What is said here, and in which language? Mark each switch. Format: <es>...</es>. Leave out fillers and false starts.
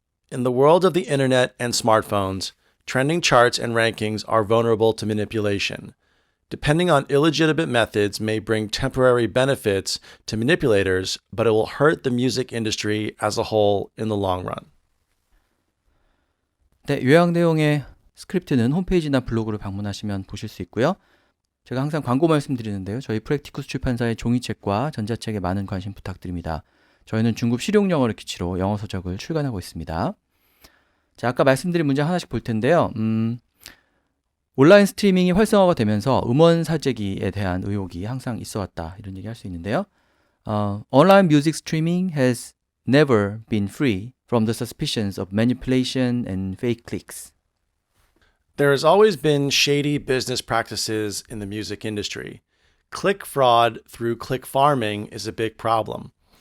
<en>In the world of the internet and smartphones, trending charts and rankings are vulnerable to manipulation. Depending on illegitimate methods may bring temporary benefits to manipulators, but it will hurt the music industry as a whole in the long run.</en> <ko>네, 요약 내용의 스크립트는 홈페이지나 블로그를 방문하시면 보실 수 있고요. 제가 항상 광고 말씀드리는데요. 저희 프랙티쿠스 출판사의 종이책과 전자책에 많은 관심 부탁드립니다. 저희는 중급 실용 영어를 기치로 영어 서적을 출간하고 있습니다. 자, 아까 말씀드린 문장 하나씩 볼 텐데요. 온라인 스트리밍이 활성화가 되면서 음원 사재기에 대한 의혹이 항상 있어 왔다. 이런 얘기 할 수 있는데요.</ko> <en>Online music streaming has never been free from the suspicions of manipulation and fake clicks. There has always been shady business practices in the music industry. Click fraud through click farming is a big problem.</en>